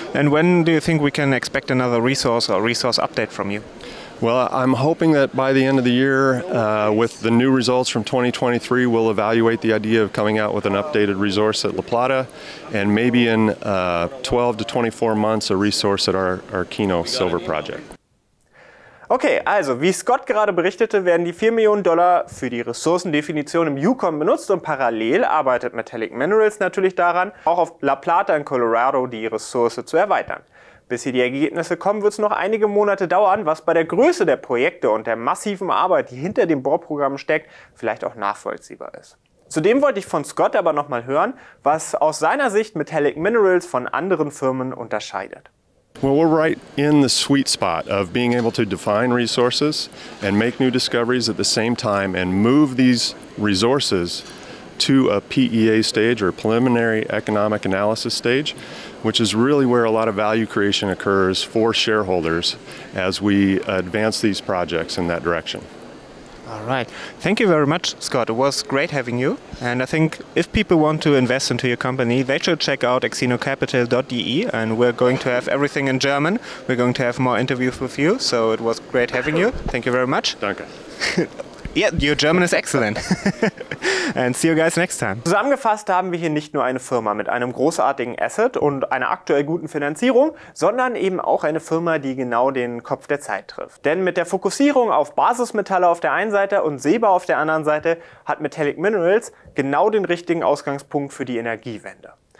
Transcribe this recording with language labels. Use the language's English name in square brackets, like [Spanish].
[English] And when do you think we can expect another resource or resource update from you? Well, I'm hoping that by the end of the year, with the new results from 2023, we'll evaluate the idea of coming out with an updated resource at La-Plata, and maybe in 12 to 24 months a resource at our Keno Silver project. [German] Okay, also wie Scott gerade berichtete, werden die $4 Millionen für die Ressourcendefinition im Yukon benutzt, und parallel arbeitet Metallic Minerals natürlich daran, auch auf La-Plata in Colorado die Ressource zu erweitern. Bis hier die Ergebnisse kommen, wird es noch einige Monate dauern, was bei der Größe der Projekte und der massiven Arbeit, die hinter dem Bohrprogramm steckt, vielleicht auch nachvollziehbar ist. Zudem wollte ich von Scott aber nochmal hören, was aus seiner Sicht Metallic Minerals von anderen Firmen unterscheidet. [English] Well, we're right in the sweet spot of being able to define resources and make new discoveries at the same time and move these resources to a PEA stage, or preliminary economic analysis stage. which is really where a lot of value creation occurs for shareholders as we advance these projects in that direction. All right. Thank you very much, Scott. It was great having you. And I think if people want to invest into your company, they should check out axinocapital.de, and we're going to have everything in German. We're going to have more interviews with you. So it was great having you. Thank you very much. [German] Danke. [English] Yeah, your German is excellent. And see you guys next time. [German] Zusammengefasst haben wir hier nicht nur eine Firma mit einem großartigen Asset und einer aktuell guten Finanzierung, sondern eben auch eine Firma, die genau den Kopf der Zeit trifft. Denn mit der Fokussierung auf Basismetalle auf der einen Seite und Silber auf der anderen Seite hat Metallic Minerals genau den richtigen Ausgangspunkt für die Energiewende.